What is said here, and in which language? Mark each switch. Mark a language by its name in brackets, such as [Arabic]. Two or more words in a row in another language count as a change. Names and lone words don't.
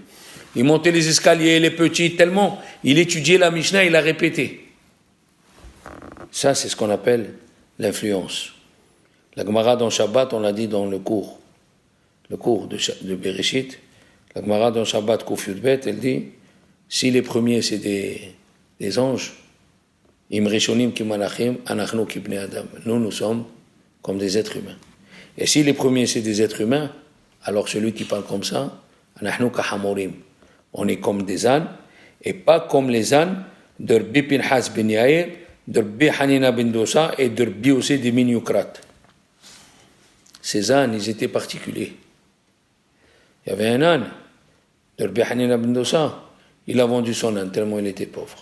[French] Il montait les escaliers, les petits, tellement, il étudiait la Mishnah, il a répété. Ça, c'est ce qu'on appelle l'influence. La Gemara dans Shabbat, on l'a dit dans le cours de Bereshit, la Gemara dans Shabbat, Kuf Yud Bet, elle dit, si les premiers c'est des anges, [Hebrew] אם ראשונים כמלאכים, אנחנו כבני אדם. [French] Nous sommes comme des êtres humains. Et si les premiers c'est des êtres humains, alors celui qui parle comme ça, [Hebrew] אנחנו כחמורים. [French] On est comme des ânes, et pas comme les ânes de Rabbi Pinhas ben Yair, de Rabbi Hanina ben Dosa et de Rabbi aussi de Min Yukrat. Ces ânes, ils étaient particuliers. Il y avait un âne, de Rabbi Hanina ben Dosa, il a vendu son âne tellement il était pauvre.